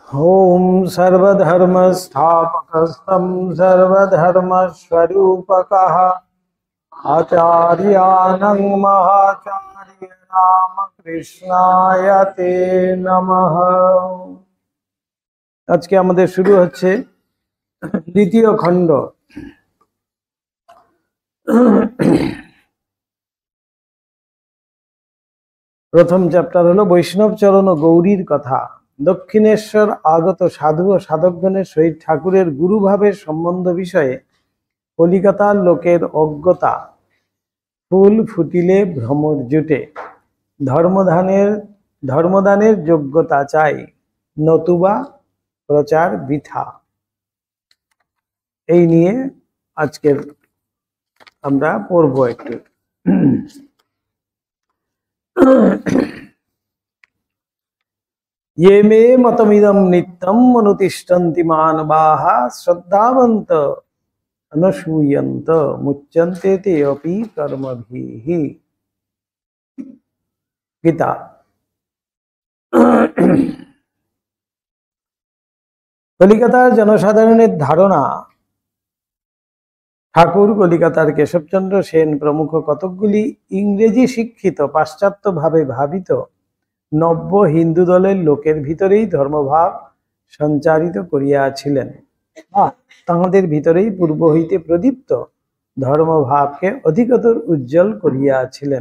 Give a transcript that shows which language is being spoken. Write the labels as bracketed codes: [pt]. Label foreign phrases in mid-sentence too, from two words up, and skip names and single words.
[sa] ओम सर्वधर्मस्थापकस्तं सर्वधर्मस्वरूपकः आचार्यानं महाचार्यनाम कृष्णाय ते नमः। [bn] আজকে আমাদের শুরু হচ্ছে দ্বিতীয় খণ্ড। প্রথম চ্যাপ্টার হলো বৈষ্ণব চরণ ও গৌরীর কথা। দক্ষিণেশ্বর আগত সাধু ও সাধকগণের সহিত ঠাকুরের গুরুভাবের সম্বন্ধ বিষয়ে কলিকাতার লোকের অজ্ঞতা। ফুল ফুটিলে ভ্রমর জুটে, ধর্মদানের যোগ্যতা চাই, নতুবা প্রচার বৃথা। এই নিয়ে আজকের আমরা পড়ব একটু। [sa] ये मे मतमिदं नित्यं अनुतिष्ठन्ति मानवाः श्रद्धावन्त अनसूयन्त मुच्यन्ते ते अपि कर्मभिः। गीता। [bn] কলিকাতার জনসাধারণের ধারণা ঠাকুর কলিকাতার কেশবচন্দ্র সেন প্রমুখ কতকগুলি ইংরেজি শিক্ষিত পাশ্চাত্য ভাবে ভাবিত নব্য হিন্দু দলের লোকের ভিতরেই ধর্মভাব সঞ্চারিত করিয়াছিলেন, তাহাদের ভিতরেই পূর্ব হইতে প্রদীপ্ত ধর্মভাবকে অধিকতর উজ্জ্বল করিয়াছিলেন।